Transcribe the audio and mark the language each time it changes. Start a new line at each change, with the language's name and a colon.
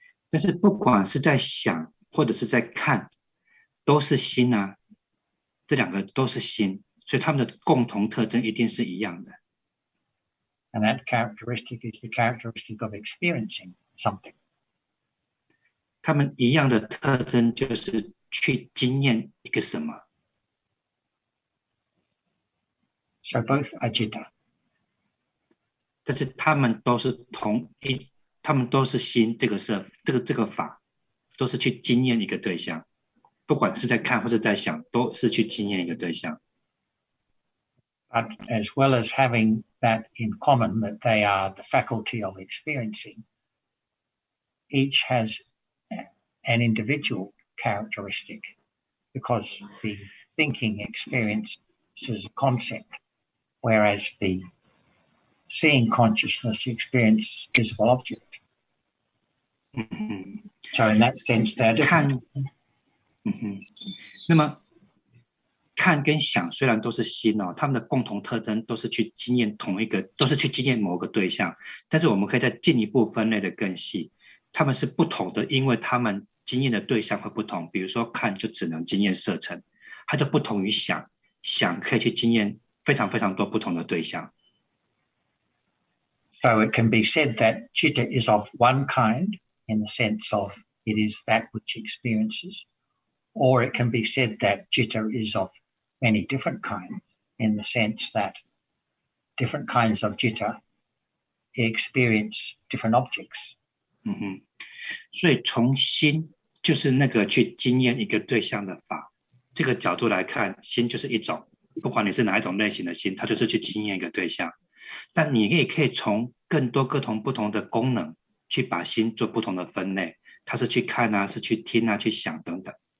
Chinese: 但是不管是在想或者是在看，都是心啊，这两个都是心，所以他们的共同特征一定是一样的。
English: And that characteristic is the characteristic of experiencing something.
Chinese: 他们一样的特征就是去经验一个什么。
English: So both are citta.
Chinese: 但是他们都是他们都是心这个法，都是去经验一个对象，不管是在看或者在想，都是去经验一个对象。
English: But as well as having that in common, that they are the faculty of experiencing, each has an individual characteristic, because the thinking experience is a concept, whereas the seeing consciousness experience visible object. So in that sense, they're different.
Chinese: 那么看跟想虽然都是心哦，他们的共同特征都是去经验都是去经验某个对象，但是我们可以再进一步分类的更细，他们是不同的，因为他们经验的对象会不同。比如说看就只能经验色尘，它就不同于想，想可以去经验非常非常多不同的对象。
English: So it can be said that citta is of one kind in the sense of it is that which experiences, or it can be said that citta is of many different kinds in the sense that different kinds of citta experience different objects.
Chinese: 所以从心就是那个去经验一个对象的法，这个角度来看，心就是一种，不管你是哪一种类型的心，它就是去经验一个对象。但你也可以从更多不同的功能去把心做不同的分类，它是去看啊，是去听啊，去想等等。